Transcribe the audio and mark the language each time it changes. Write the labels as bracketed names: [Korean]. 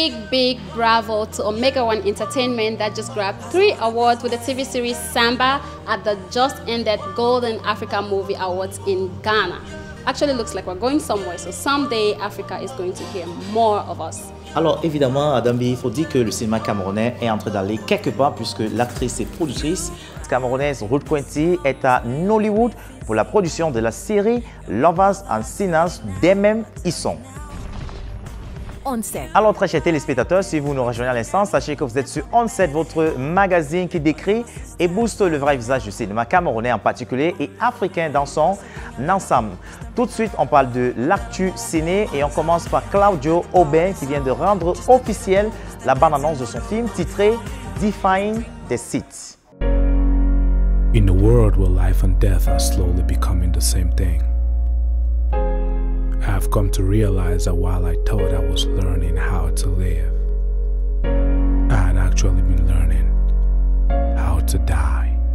[English] Big bravo to Omega One Entertainment that just grabbed 3 awards with the TV series Samba at the just ended Golden Africa Movie Awards in Ghana. Actually looks like we're going somewhere, so someday Africa is going to hear more of us. [French] Alors évidemment, Adambi, il faut dire que le cinéma camerounais est en train d'aller quelque part puisque l'actrice et productrice camerounaise Ruth Quinty est à Nollywood pour la production de la série Lovers and Sinners d'Emem Isson. Alors très chers téléspectateurs, si vous nous rejoignez à l'instant, sachez que vous êtes sur On7, votre magazine qui décrit et booste le vrai visage du cinéma camerounais en particulier et africain dans son ensemble. Tout de suite, on parle de l'actu ciné et on commence par Claudio Aubin qui vient de rendre officielle la bande-annonce de son film titré Defying the Seats. [English] In a world where life and death are slowly becoming the same thing, I have come to realize that while I thought I was learning how to live, I had actually been learning how to die.